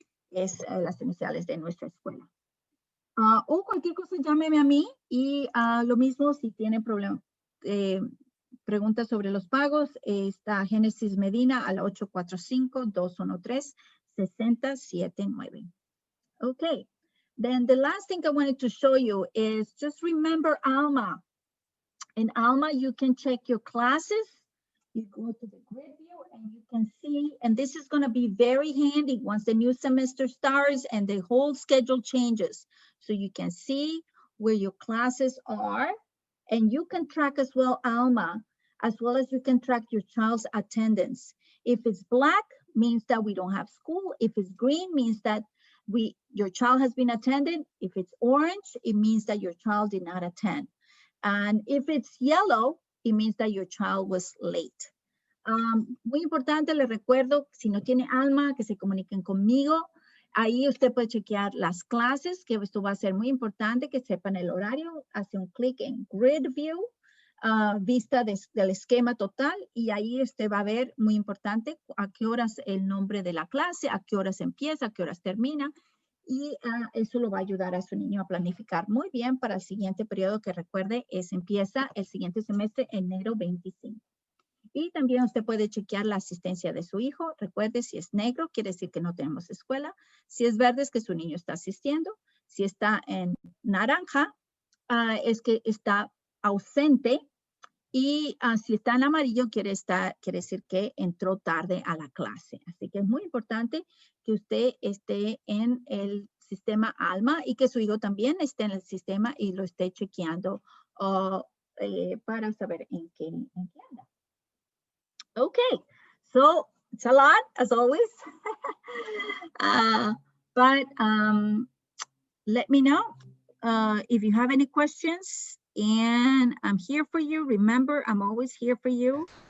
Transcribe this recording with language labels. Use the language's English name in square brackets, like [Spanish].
[Spanish] Es las iniciales de nuestra escuela. O cualquier cosa, llámeme a mí, y lo mismo si tiene preguntas sobre los pagos, está Génesis Medina al 845-213-6079. [English] Okay, then the last thing I wanted to show you is just remember Alma. In Alma, you can check your classes, You go to the grid view and you can see, and this is going to be very handy once the new semester starts and the whole schedule changes. So you can see where your classes are, and you can track as well, Alma, as well as you can track your child's attendance. If it's black, means that we don't have school. If it's green, means that your child has been attended. If it's orange, it means that your child did not attend. And if it's yellow, it means that your child was late. [Spanish] Muy importante, les recuerdo, si no tiene Alma, que se comuniquen conmigo. Ahí usted puede chequear las clases, que esto va a ser muy importante, que sepan el horario. Hace un clic en Grid View, vista del esquema total, y ahí usted va a ver, muy importante, a qué horas el nombre de la clase, a qué horas empieza, a qué horas termina. Y eso lo va a ayudar a su niño a planificar muy bien para el siguiente periodo, que recuerde, empieza el siguiente semestre, enero 25. Y también usted puede chequear la asistencia de su hijo. Recuerde, si es negro, quiere decir que no tenemos escuela. Si es verde, es que su niño está asistiendo. Si está en naranja, es que está ausente. Y si está en amarillo, quiere decir que entró tarde a la clase. Así que es muy importante que usted esté en el sistema ALMA y que su hijo también esté en el sistema y lo esté chequeando para saber en qué anda. [English] Okay, so it's a lot, as always. But let me know if you have any questions, and I'm here for you. Remember, I'm always here for you.